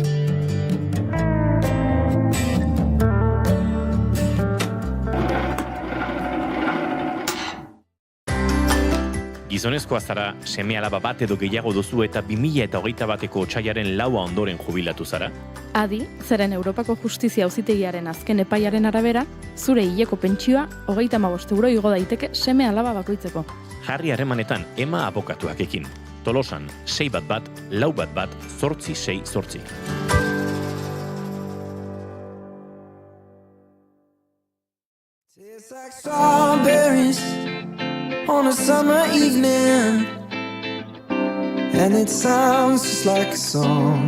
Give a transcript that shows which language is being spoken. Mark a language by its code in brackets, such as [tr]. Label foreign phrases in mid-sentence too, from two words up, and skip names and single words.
[eu] Gizonezkoa zara, seme-alaba bat edo gehiago duzu eta 2021ko otsaiaren 4 ondoren jubilatu zara? Adi, zeren Europako Justizia Auzitegiaren azken epaiaren arabera, zure hileko pentsioa 35 euro igo daiteke seme-alaba bakoitzeko. Jarri harremanetan Ema abokatuak ekin. Tolosan, 611-411-868. [en] tastes like strawberries on a summer evening, and it sounds just like a song.